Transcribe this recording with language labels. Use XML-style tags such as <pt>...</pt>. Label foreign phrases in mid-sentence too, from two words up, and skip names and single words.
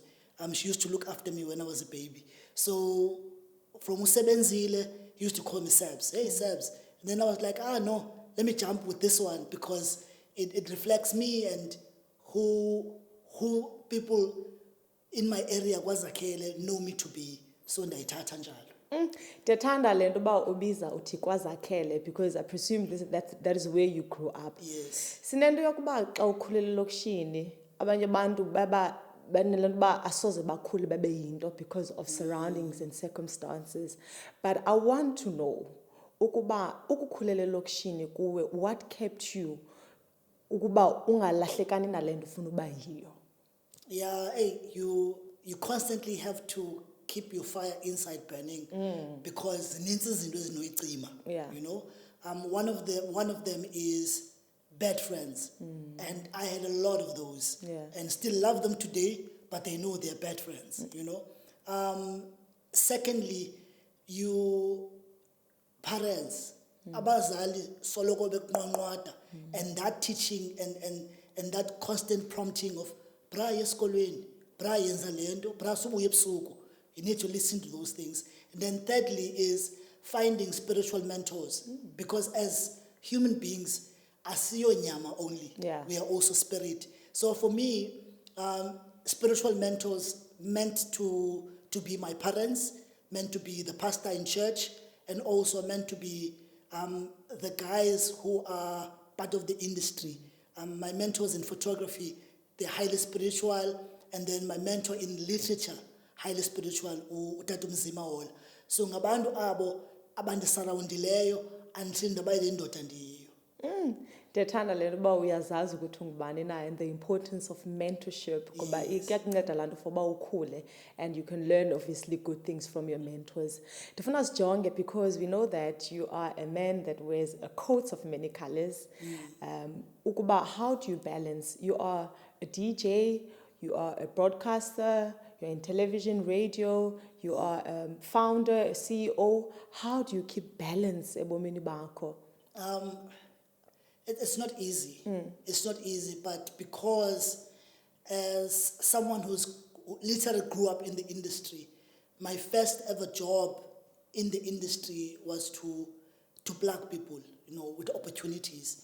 <en>She used to look after me when I was a baby. So from Sebenzile, he used to call me Sebz. Hey, Sebz. And then I was like, no, let me jump with this one because it reflects me and who people in my area KwaZakhele know me to be.</en> <xh>So ndayithatha njalo. Ndethanda le nto uba ubiza uthi</xh> <en>KwaZakhele because I presume that is where you grew up. Yes.</en> <xh>Sinento yokuba xa ukhulele lokishini abanye abantu banelento uba asoze bakhule babe yinto</xh> <en>because of surroundings and circumstances. But I want to know</en> <xh>ukuba ukukhulele lokishini kuwe,</xh> <en>what kept you</en> <xh>ukuba ungalahlekani nale nto ufuna uba yiyo?</xh> <en>Yeah, you constantly have to keep your fire inside burning because</en> <xh>zinintsi izinto ezinoyicima.</xh> <en>One of them is bad friends, and I had a lot of those, and still love them today, but they know they're bad friends. Secondly, you parents,</en> <xh>abazali soloko bekunqwanqwada,</xh> <en>and that teaching and that constant prompting of</en> <xh>bra yesikolweni, bra yenza lento, bra subuye ebusuku.</xh> <en>You need to listen to those things. And then thirdly is finding spiritual mentors. Because as human beings,</en> <xh>asiyo nyama</xh> <en>only. We are also spirit. So for me, spiritual mentors meant to be my parents, meant to be the pastor in church, and also meant to be the guys who are part of the industry. My mentors in photography, they're highly spiritual, and then my mentor in literature, highly spiritual, uTata Mzimaholo.</en> <xh>So ngabantu abo abandisurroundileyo until ndabaye le ndoda ndiyiyo. Ndethanda le nto uba uyazazi ukuthi ungubani na</xh> <en>and the importance of mentorship</en> <xh>ngoba iyakunceda laa nto</xh> <en>for</en> <xh>uba ukhule</xh> <en>and you can learn obviously good things from your mentors.</en> <xh>Ndifuna sijonge</xh> <en>because we know that you are a man that wears a coat of many colors. Ukuba how do you balance? You are a DJ, you are a broadcaster, you're in television, radio, you are a founder, a CEO. How do you keep balance</en> <xh>ebomini bakho?</xh> <en>It's not easy. It's not easy, but because as someone who's literally grew up in the industry. My first ever job in the industry was to plug people, with opportunities.</en>